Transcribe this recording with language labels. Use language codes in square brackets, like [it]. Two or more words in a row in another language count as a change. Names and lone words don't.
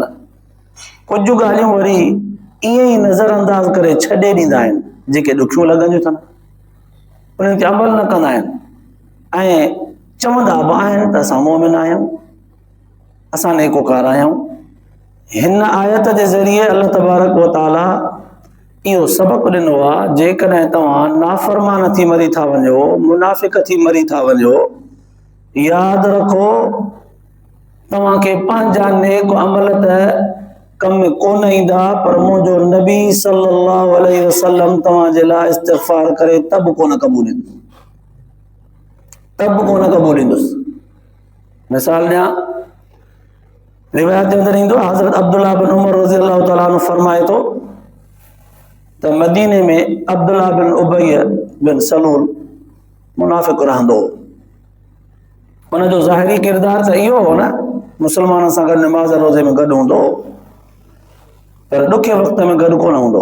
[sd] कुझु ॻाल्हियूं वरी ईअं ई नज़र अंदाज़ करे छॾे ॾींदा आहिनि, जेके ॾुखियूं लॻंदियूं अथनि, उन्हनि ते अमल न कंदा आहिनि ऐं चवंदा बि आहिनि त असां मोमिन आहियूं, असां नेकोकार आहियूं। हिन आयत जे ज़रिए [ar] الله تبارك وتعالى [sd] इहो सबक़ ॾिनो आहे, जेकॾहिं तव्हां नाफ़रमान थी मरी था वञो, मुनाफ़िक़ थी मरी था वञो, यादि रखो तव्हांखे पंहिंजा नेक अमल त कम में कोन ईंदा, पर मुंहिंजो नबी [ar] صلى الله عليه وسلم [sd] तव्हांजे लाइ इस्तिग़फ़ार करे त बि कोन क़बूल ईंदुसि। मिसाल ॾियां, रिवायत जे अंदरि ईंदो, हज़रत अब्दुल्लाह बिन उमर [ar] رضي الله تعالى عنه [sd] फरमाए थो त मदीने में अब्दुल्लाह बिन उबय बिन सलूल मुनाफ़िक़ रहंदो हो। उनजो ज़ाहिरी किरदार त इहो हो न, मुसलमाननि सां गॾु नमाज़ रोज़े में गॾु हूंदो, पर ॾुखे वक़्त में गॾु कोन हूंदो।